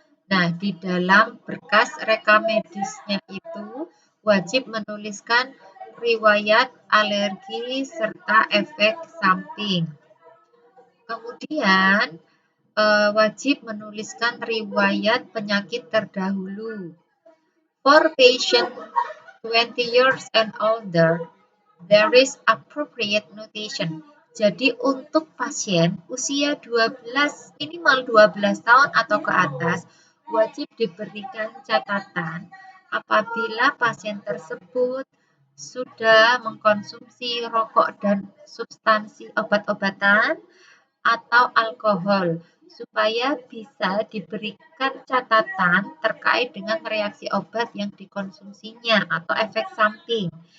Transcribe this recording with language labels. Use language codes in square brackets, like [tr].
[id] Nah, di dalam berkas rekam medisnya itu wajib menuliskan riwayat alergi serta efek samping. Kemudian wajib menuliskan riwayat penyakit terdahulu. [en] For patient 20 years and older, there is appropriate notation. [id] Jadi untuk pasien usia minimal 12 tahun atau ke atas wajib diberikan catatan apabila pasien tersebut sudah mengkonsumsi rokok dan substansi obat-obatan atau alkohol supaya bisa diberikan catatan terkait dengan reaksi obat yang dikonsumsinya atau efek samping.